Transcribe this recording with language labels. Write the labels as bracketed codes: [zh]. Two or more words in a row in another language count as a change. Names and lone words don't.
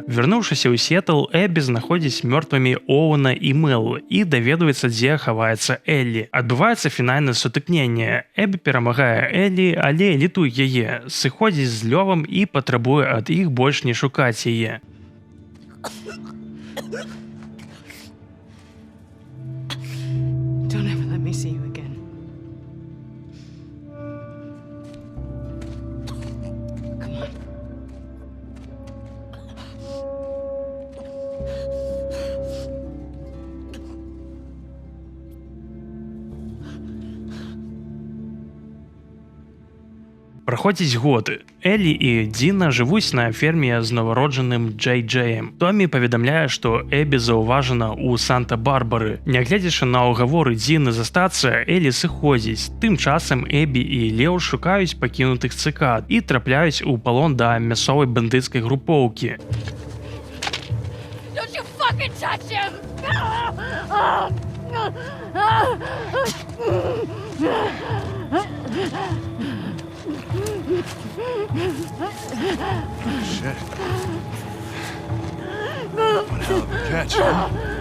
[be] Вярнуўшыся ў Сетл, Эбі знаходзіць мёртвымі Оуэна і Мел і даведваецца, дзе хаваецца Эллі. Адбываецца фінальнае сутыкненне. Эбі перамагае Эллі, але літуе яе, сыходзіць з Лёвам і патрабуе ад іх больш не шукаць яе. [en] Don't ever let me see you again. Come on. [be] Праходзіць год. Элі і Дзіна жывуць на ферме з нованароджаным Джей-Джеем. Томі паведамляе, што Эбі заўважана ў Санта-Барбары. Нягледзячы на ўгаворы Дзіны застацца, Элі сыходзіць. Тым часам Эбі і Леў шукаюць пакінутых цыкад і трапляюць у палон да мясцовай бандыцкай групоўкі. [en] Don't you fucking touch him! Shit. One hell of a catch, huh?